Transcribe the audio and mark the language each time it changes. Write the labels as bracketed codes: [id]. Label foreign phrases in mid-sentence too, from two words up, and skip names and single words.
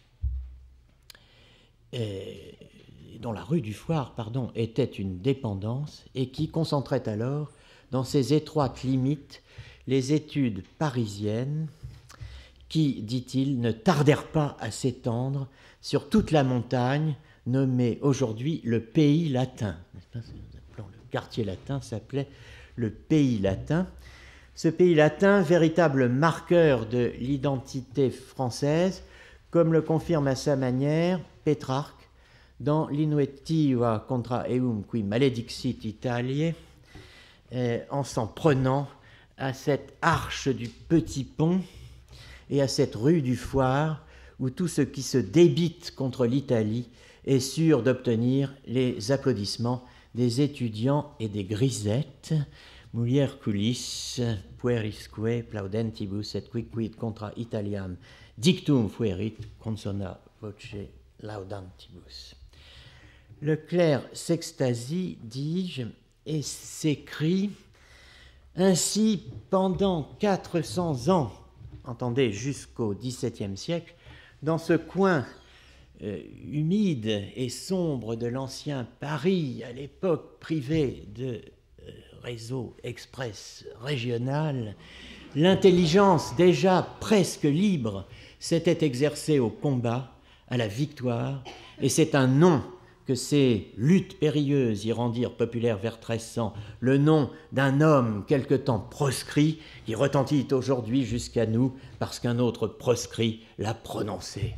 [fr] dont la rue du Foire, était une dépendance et qui concentrait alors dans ses étroites limites les études parisiennes qui, dit-il, ne tardèrent pas à s'étendre sur toute la montagne nommée aujourd'hui le Pays latin. Le quartier latin s'appelait le Pays latin. Ce Pays latin, véritable marqueur de l'identité française, comme le confirme à sa manière Pétrarque dans l'Innuentiva contra eum qui maledixit Italiae, en s'en prenant à cette arche du Petit Pont et à cette rue du Foire, où tout ce qui se débite contre l'Italie est sûr d'obtenir les applaudissements des étudiants et des grisettes. [la] Mulier culis, puerisque plaudentibus et quicquid contra Italiam dictum fuerit consona voce laudantibus. [fr] Leclerc s'extasie, dis-je, et s'écrie ainsi pendant 400 ans, entendez jusqu'au XVIIe siècle, dans ce coin humide et sombre de l'ancien Paris, à l'époque privé de réseau express régional, l'intelligence déjà presque libre s'était exercée au combat, à la victoire, et c'est un nom que ces luttes périlleuses y rendirent populaire vers 1300, le nom d'un homme quelque temps proscrit, qui retentit aujourd'hui jusqu'à nous parce qu'un autre proscrit l'a prononcé.